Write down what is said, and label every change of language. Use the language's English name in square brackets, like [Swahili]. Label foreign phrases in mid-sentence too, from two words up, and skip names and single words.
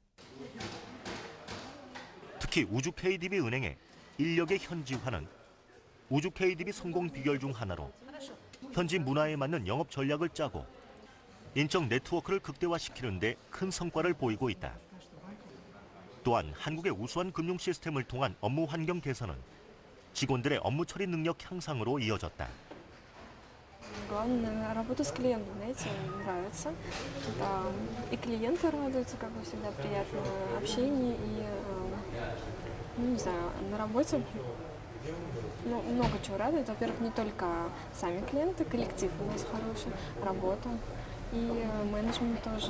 [Korean] 특히 우주 KDB 은행의 인력의 현지화는 우주 KDB 성공 비결 중 하나로 현지 문화에 맞는 영업 전략을 짜고 인적 네트워크를 극대화시키는 데 큰 성과를 보이고 있다. 또한 한국의 우수한 금융 시스템을 통한 업무 환경 개선은 직원들의 업무 처리 능력 향상으로 이어졌다. [Russian] Главное, работа с клиентом, знаете, нравится. Да, и клиенты радуются, как бы всегда приятно общение, и, не знаю, на работе много чего радует. Во-первых, не только сами клиенты, коллектив у нас хороший, работа, и менеджмент тоже.